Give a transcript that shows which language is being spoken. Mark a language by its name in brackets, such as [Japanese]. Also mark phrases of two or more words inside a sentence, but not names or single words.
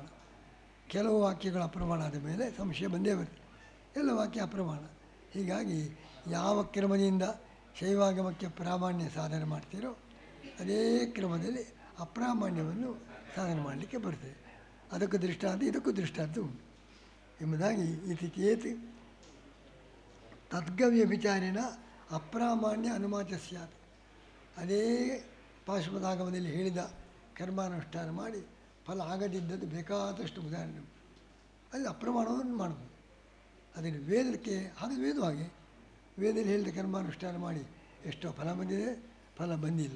[Kannada] ಕೆಲವು ವಾಕ್ಯಗಳು ಅಪ್ರಮಾಣ ಆದ ಮೇಲೆ ಸಂಶಯ ಬಂದೇ ಬರ್ತದೆ. ಎಲ್ಲ ವಾಕ್ಯ ಅಪ್ರಮಾಣ. ಹೀಗಾಗಿ ಯಾವ ಕ್ರಮದಿಂದ ಶೈವಾಗಮಕ್ಕೆ ಪ್ರಾಮಾಣ್ಯ ಸಾಧನೆ ಮಾಡ್ತೀರೋ ಅದೇ ಕ್ರಮದಲ್ಲಿ ಅಪ್ರಾಮಾಣ್ಯವನ್ನು ಸಾಧನೆ ಮಾಡಲಿಕ್ಕೆ ಬರ್ತದೆ. ಅದಕ್ಕೂ ದೃಷ್ಟಾಂತ ಇದಕ್ಕೂ ದೃಷ್ಟಾಂತ ಉಂಟು ಎಂಬುದಾಗಿ [Sanskrit] ಇತಿ ಚೇತ್ ತದ್ಗವ್ಯ ವಿಚಾರೇಣ ಅಪ್ರಾಮಾಣ್ಯ ಅನುಮಾಚ ಸ್ಯಾತ್. [Kannada] ಅದೇ ಪಾಶುಪದಾಗಮದಲ್ಲಿ ಹೇಳಿದ ಕರ್ಮಾನುಷ್ಠಾನ ಮಾಡಿ ಫಲ ಆಗದಿದ್ದದ್ದು ಬೇಕಾದಷ್ಟು ಉದಾಹರಣೆ ಉಂಟು. ಅಲ್ಲಿ ಅಪ್ರಮಾಣವನ್ನು ಮಾಡ್ಬೋದು. ಅದನ್ನು ವೇದಕ್ಕೆ ಹಾಗೆ ವೇದ ಹಾಗೆ ವೇದದಲ್ಲಿ ಹೇಳಿದ ಕರ್ಮಾನುಷ್ಠಾನ ಮಾಡಿ ಎಷ್ಟೋ ಫಲ ಬಂದಿದೆ, ಫಲ ಬಂದಿಲ್ಲ.